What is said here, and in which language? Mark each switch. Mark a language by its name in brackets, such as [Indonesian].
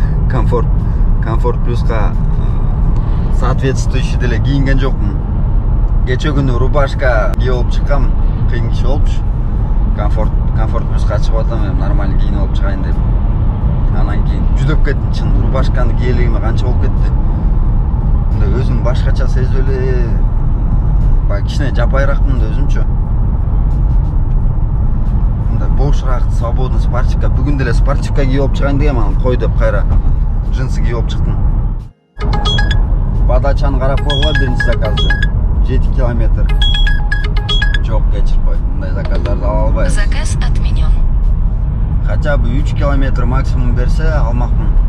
[Kyrgyz] Комфорт плюска соответствующий деле кийинген жокмун. Кечээ күнү рубашка кийип алып чыккам, кыйын киши болупчу. Комфорт плюска чыгып атам, нормально кийинип алып чыгайын деп. Анан кийин жүдөп кеттим, чын рубашканы киелигиме канча болуп кетти. Мындай өзүм башкача сезип эле, кичине жапайракмын да өзүмчү. Мындай бошураак, свободный спортивка. Бүгүн деле спортивка кийип алып чыгайын дегем, анан кой деп кайра джинсы кийип алып чыктым. Подачаны карап койгула, биринчи заказды 7 километр. Жок, кечирип кой. Мындай заказдарды ала албайм. [Russian] Заказ отменен. Хотя бы [Kyrgyz] 3 километр максимум берсе алмакмын.